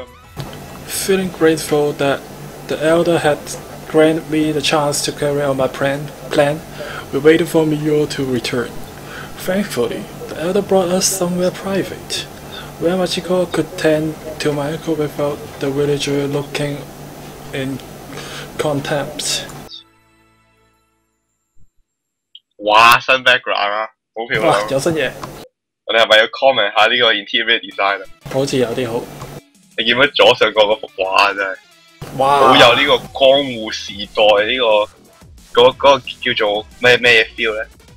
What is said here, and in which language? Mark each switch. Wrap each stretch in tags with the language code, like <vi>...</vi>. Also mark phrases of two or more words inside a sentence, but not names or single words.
<en>Feeling grateful that the elder had granted me the chance to carry out my plan, we waited for Miyo to return. Thankfully, the elder brought us somewhere private, where Machiko could tend to my uncle without the villager looking in contempt.</en> <yue>哇，新 background 啊，好漂亮！哇，有新嘢！我哋係咪要 comment 下呢個</yue> <en>interior design</en> <yue>啊？好似有啲好。你見唔見左上角嗰幅畫真係？哇！好有呢個江戶時代呢個嗰個叫做咩 feel 咧？</yue>